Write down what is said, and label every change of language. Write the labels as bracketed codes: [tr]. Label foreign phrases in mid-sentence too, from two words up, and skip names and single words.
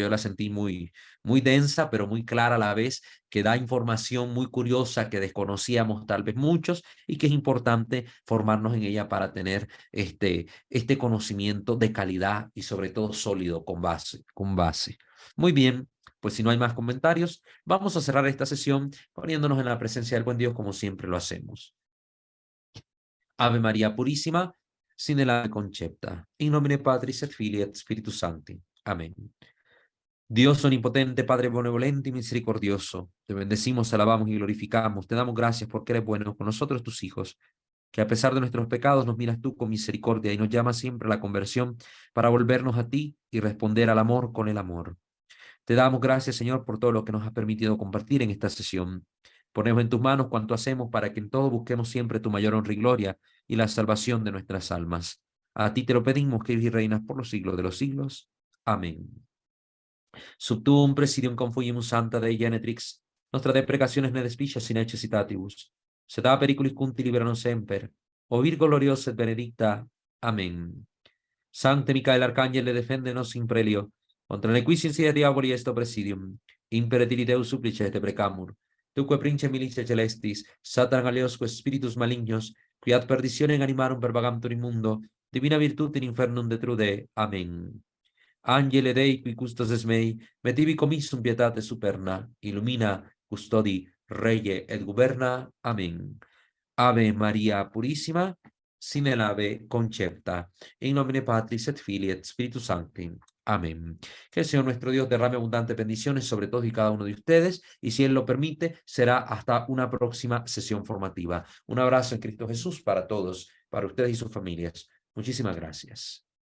[es] Yo la sentí muy densa, pero muy clara a la vez, que da información muy curiosa que desconocíamos tal vez muchos y que es importante formarnos en ella para tener este conocimiento de calidad y sobre todo sólido, con base. Muy bien, pues si no hay más comentarios, vamos a cerrar esta sesión poniéndonos en la presencia del buen Dios como siempre lo hacemos. Ave María Purísima, sin el ave concepta, [la] in nomine Patris et Filii et Spiritus Sancti. [es] Amén. Dios omnipotente, Padre benevolente y misericordioso, te bendecimos, alabamos y glorificamos, te damos gracias porque eres bueno con nosotros, tus hijos. que a pesar de nuestros pecados nos miras tú con misericordia y nos llamas siempre a la conversión para volvernos a ti y responder al amor con el amor. Te damos gracias, Señor, por todo lo que nos has permitido compartir en esta sesión. Ponemos en tus manos cuanto hacemos para que en todo busquemos siempre tu mayor honra y gloria y la salvación de nuestras almas. A ti te lo pedimos, que vives y reinas por los siglos de los siglos. Amén. [la] Subtum presidium confugimus Santa Dei Genetrix, nostra deprecationes ne despicias in necessitatibus, sed a periculis cunti libera nos semper, o Virgo gloriosa et benedicta. [es] Amén. [la] Sancte Micael Arcángel, defende nos in prelio, contra nequis insidia diaboli est presidium, imperetili Deus supplice te precamur, tuque prince milicia celestis, Satan aliosque spiritus malignos, qui ad perditionem animarum per vagantur in mundo, divina virtute in infernum detrude. [es] Amén. [la] Angele Dei, qui custos mei, metivi commissum pietate superna, illumina, custodi, reye et guberna. [es] Amén. Ave María Purísima, sin el ave concepta, [la] in nomine Patris et Filii et Spiritus Sancti. [es] Amén. Que el Señor nuestro Dios derrame abundantes bendiciones sobre todos y cada uno de ustedes, y si Él lo permite, será hasta una próxima sesión formativa. Un abrazo en Cristo Jesús para todos, para ustedes y sus familias. Muchísimas gracias.